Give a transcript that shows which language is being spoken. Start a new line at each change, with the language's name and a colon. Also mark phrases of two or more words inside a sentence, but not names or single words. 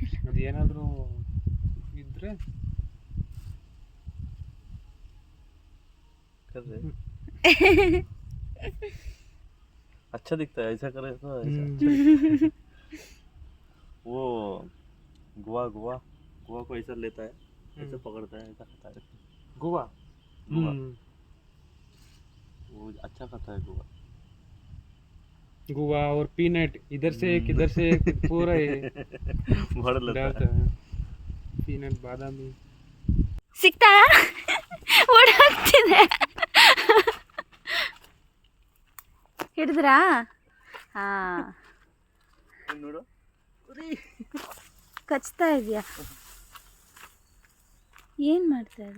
Kannada: ಅದೇನಾದ್ರೂ ಇದ್ರೆ
Hindi: अच्छा दिखता है, ऐसा करे तो ऐसा। वो गुआ गुआ गुआ को ऐसा लेता है, ऐसा पकड़ता है, ऐसा खाता है गोवा। गुआ। वो अच्छा खाता है गुआ। गोवा और पीनट, इधर से एक पूरा ये भर लेता डालता है। पीनट, बादामी
Kannada: ಸಿಕ್ತಾ? ಓಡಾಡ್ತಿದೆ. ಹಿಡಿದ್ರಾ? ಹಾಂ, ನೋಡು, ಕಚ್ತಾ ಇದೆಯಾ? ಏನು ಮಾಡ್ತಾ ಇದೆ?